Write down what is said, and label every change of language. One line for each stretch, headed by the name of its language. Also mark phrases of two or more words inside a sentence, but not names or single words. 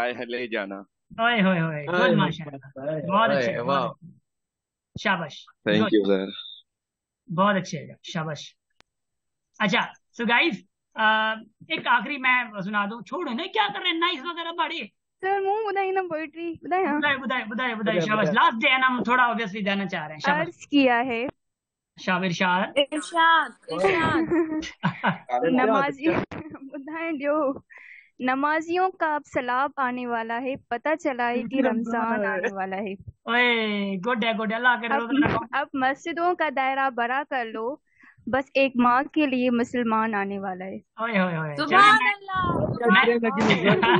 Hindi: चाहे ले जाना। ओए होए होए, गुड माशाल्लाह, बहुत अच्छे, बहुत वाह। अच्छे। शाबाश।
English: थैंक गुड, you sir.
Hindi: बहुत अच्छे, शाबाश। अच्छा,
English: so guys,
Hindi: एक आखिरी मैं सुना दूं, छोड़ो ना, क्या कर रहे हैं नाइस वगैरह बड़े।
Sindhi: सर मूं ॿुधाई न पोइट्री ॿुधायां? बुधाए बुधाए बुधाए बुधाए, शाबाश।
Hindi: लास्ट डे है ना, हम थोड़ा ऑब्वियसली देना चाह रहे हैं। शाबाश। अर्ज किया है शाबिर शाह। इरशाद इरशाद
Sindhi: नमाजी ॿुधाइण ॾियो।
Hindi: नमाजियों का अब सलाब आने वाला है, पता चला है कि रमजान आने वाला है। ओए गुड है, गुड है, अल्लाह के रोजा रखो। अब मस्जिदों का दायरा बड़ा कर लो, बस एक माँ के लिए मुसलमान आने वाला है। ओए होए होए,
Arabic: सुभान
Hindi: चलिए
Arabic: अल्लाह।